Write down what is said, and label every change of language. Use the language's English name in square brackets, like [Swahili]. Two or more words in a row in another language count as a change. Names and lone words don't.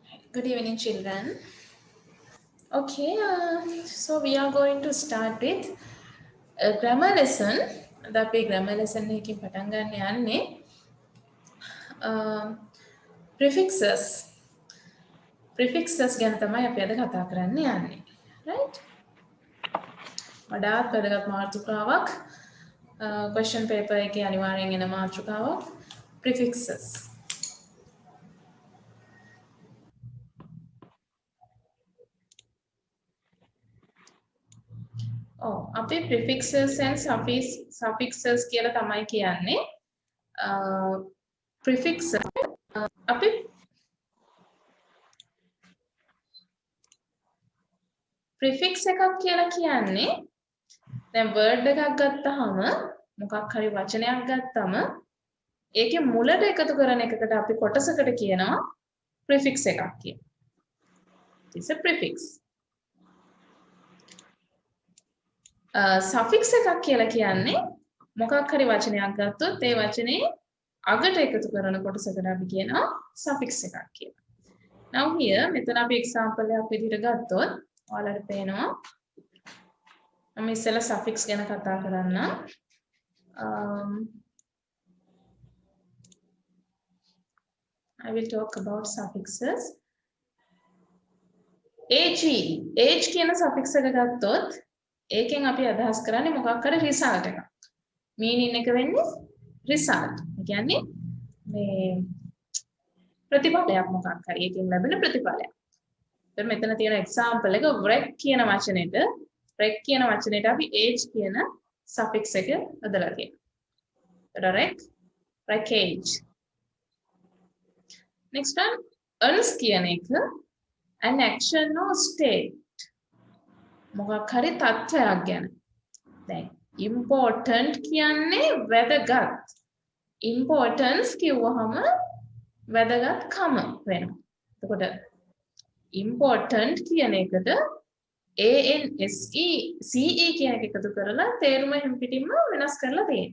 [English] Good evening, children. Okay, so we are going to start with a grammar lesson. The grammar lesson [Sinhala] එකකින් පටන් ගන්න යන්නේ prefixes. Prefixes ගැන තමයි අපි අද කතා කරන්න යන්නේ. Right? වඩාත් වැදගත් මාතෘකාවක්. Question paper එකේ අනිවාර්යෙන් එන මාතෘකාවක් prefixes. අපි [English] prefixes and suffixes [Sinhala] කියලා තමයි කියන්නේ. Prefixes අපි prefix එකක් කියලා කියන්නේ දැන් word එකක් ගත්තාම මොකක් හරි වචනයක් ගත්තම ඒකේ මුලට එකතු කරන එකකට අපි කොටසකට කියනවා prefix එකක් කියලා. [English] It's a prefix. [Sinhala] suffix එකක් කියලා කියන්නේ මොකක් හරි වචනයක් ගත්තොත් ඒ වචනේ අගට එකතු කරන කොටසකට අපි කියනවා suffix එකක් කියලා. [English] Now here [Sinhala] මෙතන අපි example එකක් විදිහට ගත්තොත් ඔයාලට පේනවා මම ඉස්සෙල්ලා suffix ගැන කතා කරන්න. [English] I will talk about suffixes. [Sinhala] age කියන suffix එක ගත්තොත් ඒකෙන් අපි අදහස් කරන්නේ මොකක් හරි result එකක්. meaning එක වෙන්නේ result. ඒ කියන්නේ මේ ප්‍රතිඵලයක් මොකක් හරි ඒකෙන් ලැබෙන ප්‍රතිඵලයක්. දැන් මෙතන තියෙන example එක wreck කියන වචනේට අපි age කියන suffix එක යොදලා තියෙනවා. [English] wreckage. Next one uns [Sinhala] කියන එක [English] an action or state. [Sinhala] මොකක් හරි තත්ත්වයක් ගැන. දැන් important කියන්නේ වැදගත්. importance කිව්වහම වැදගත්කම වෙනවා. එතකොට important කියන එකට ANSE කියන එක එකතු කරලා තේරුම හැම්පිටින්ම වෙනස් කරලා තියෙනවා.